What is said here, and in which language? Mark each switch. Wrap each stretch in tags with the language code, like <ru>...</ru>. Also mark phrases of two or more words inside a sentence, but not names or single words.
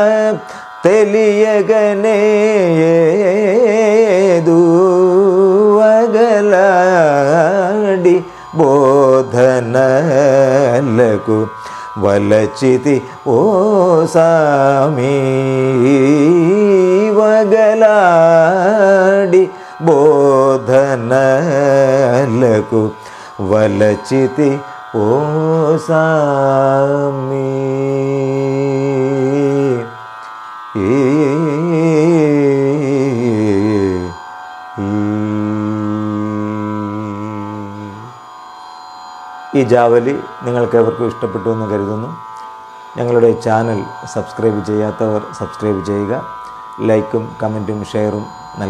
<te>తెలియగనేదు, వగలాడి బోధనలకు వలచితి ఓ సామి, వగలాడి బోధనలకు వలచితి ఓ సామి.</te> <ml>ഈ ജാവലി നിങ്ങൾക്കേവർക്കും ഇഷ്ടപ്പെട്ടു എന്ന് കരുതുന്നു. ഞങ്ങളുടെ ചാനൽ സബ്സ്ക്രൈബ് ചെയ്യാത്തവർ സബ്സ്ക്രൈബ് ചെയ്യുക, ലൈക്കും കമൻറ്റും ഷെയറും നൽകുക.</ml>